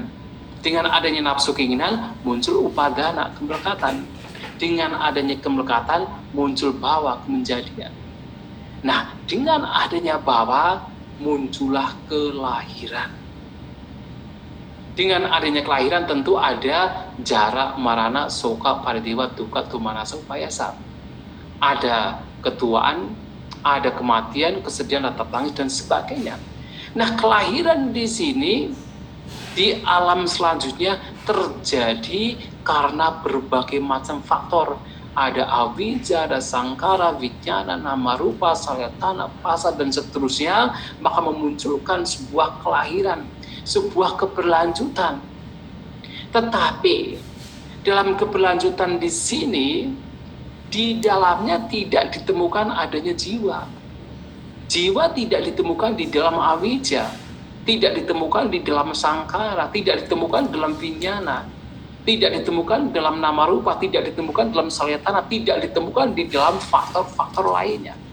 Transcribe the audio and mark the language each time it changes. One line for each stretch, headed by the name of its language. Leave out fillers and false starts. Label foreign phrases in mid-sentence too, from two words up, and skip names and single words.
Indonesian: Dengan adanya nafsu keinginan, muncul upadana, kemelekatan. Dengan adanya kemelekatan, muncul bhava, kemenjadian. Nah, dengan adanya bhava, muncullah kelahiran. Dengan adanya kelahiran tentu ada
Pali: jara, marana, soka, paridewa, dukkha, domanassa, upayasa.
Indonesian: Ada ketuaan, ada kematian, kesedihan, ratap tangis, dan sebagainya. Nah, kelahiran di sini, di alam selanjutnya terjadi karena berbagai macam faktor. Ada avijja, ada sangkara,
Pali: vijnana, nama rupa, salayatana, phasa,
Indonesian: dan seterusnya, maka memunculkan sebuah kelahiran, sebuah keberlanjutan. Tetapi dalam keberlanjutan di sini, di dalamnya tidak ditemukan adanya jiwa. Jiwa tidak ditemukan di dalam avijja, tidak ditemukan di dalam sangkara, tidak ditemukan dalam vinyana, tidak ditemukan dalam
Pali: nama rupa,
Indonesian: tidak ditemukan dalam salayatana, tidak ditemukan di dalam faktor-faktor lainnya.